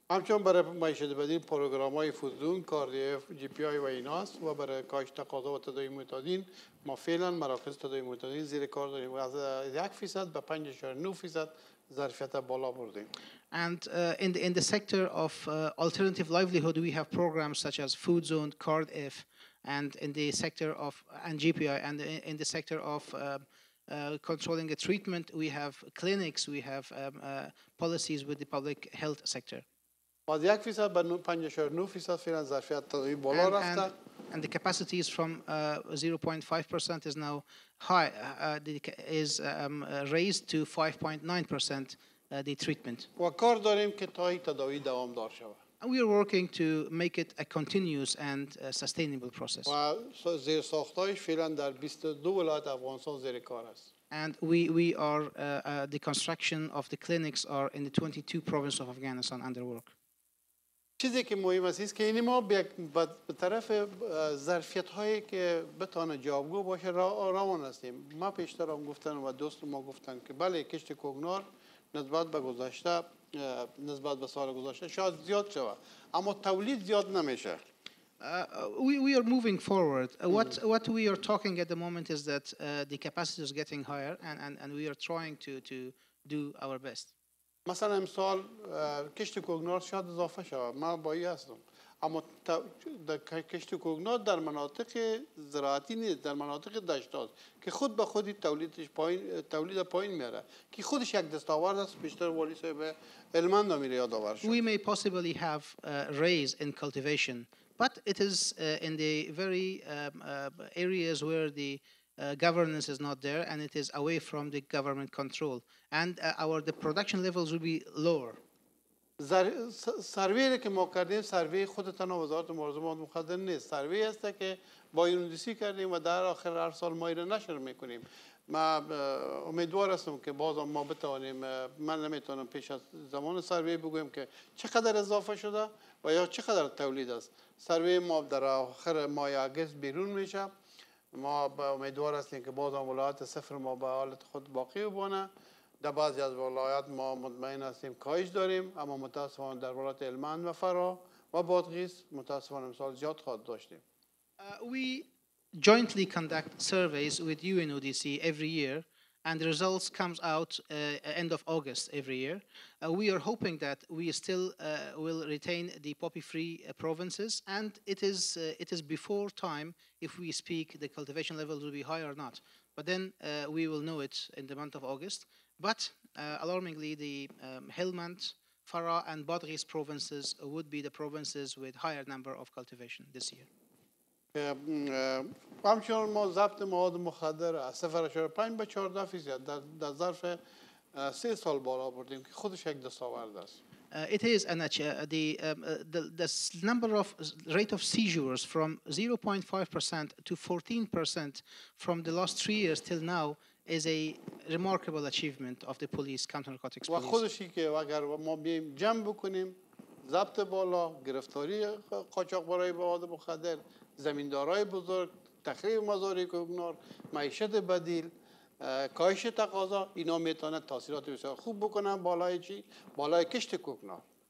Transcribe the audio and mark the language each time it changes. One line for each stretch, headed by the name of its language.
Persian: همچنان برای معیشت بدیل پروگرام‌های فودزون، کاردیف، GPI و ایناست و برای کاهش تقاضا و تداوی معتادین ما فعلا مراکز تداوی معتادین زیر کار داریم و از 1% به 5.9% ظرفیت بالا بردیم.
English: And in the sector of alternative livelihood, we have programs such as Food Zone, CardF, and in the sector of GPI, and in the sector of controlling the treatment, we have clinics, we have policies with the public health sector.
Persian: از 1% به 5.9% فعلا ظرفیت تداوی بالا رفته.
English: And the capacities from 0.5% is now high, is raised to 5.9% the treatment.
Persian: و کار داریم که تا این تداوی دوامدار شود.
English: And we are working to make it a continuous and sustainable process.
Persian: و زیر ساختایش فعلا در 22 ولایت افغانستان زیر کار است.
English: And we are the construction of the clinics are in the 22 provinces of Afghanistan under work.
Persian: چیزی که مهم است که این ما به طرف ظرفیت‌هایی که بتونه جوابگو باشه روان هستیم. ما پیشتر هم گفتن و دوست ما گفتن که بله کشت کوکنار نسبت به گذشته نسبت به سال گذشته شاید زیاد شود اما تولید زیاد نمیشه.
English: We are moving forward. What we are talking at the moment is that the capacity is getting higher, and we are trying to do our best.
Persian: مثلا امسال کشت کوگنار شاید اضافه شود، من بایی هستم، اما کشت کوگنار در مناطق زراعتی نیست، در مناطق دشتاست که خود به خودی تولید پایین میاره که خودش یک دستاورد است. بیشتر والی صاحب هلمند میره یادآور شد.
English: We may possibly have raise in cultivation, but it is in the very areas where the governance is not there and it is away from the government control, and the production levels will be lower.
Persian: سروی که ما کردیم سروی خود تنها وزارت موارد مخدر نیست، سروی است که با یونیسی کردیم و در آخر هر سال ما اینو نشر میکنیم. ما امیدوار هستم که باز ما بتوانیم، من نمیتونم پیش از زمان سروی بگویم که چقدر اضافه شده و یا چقدر تولید است. سروی ما در آخر ماه اگست بیرون میشه. ما امیدوار هستیم که باز ولایت صفر ما به حالت خود باقی بمانه. در بعضی از ولایات ما مطمئن هستیم کاهش داریم، اما متاسفانه در ولایت هلمند و فرا و بادغیس متاسفانه امسال زیاد خواهد داشتیم.
English: We jointly conduct surveys with UNODC every year, and the results comes out end of August every year. We are hoping that we still will retain the poppy-free provinces, and it is before time if we speak the cultivation levels will be high or not. But then we will know it in the month of August. But alarmingly, the Helmand, Farah, and Badghis provinces would be the provinces with higher number of cultivation this year.
Persian: همچنان ما ضبط مواد مخدر از 0.5 به 14% در ظرف 3 سال بالا بردیم که خودش یک دستاورد است.
English: It is the number of rate of seizures from 0.5% to 14% from the last 3 years till now is a remarkable achievement of the police, counter-narcotics police.
Persian: و خودشی که اگر ما بیایم جمع بکنیم، ضبط بالا، گرفتاری قاچاقبرای مواد مخدر، زمیندارای بزرگ، تخریب مزارع کوگنار، معیشت بدیل، کاهش تقاضا، اینا میتونه تاثیرات بسیار خوب بکنن بالای چی؟ بالای کشت کوگنار.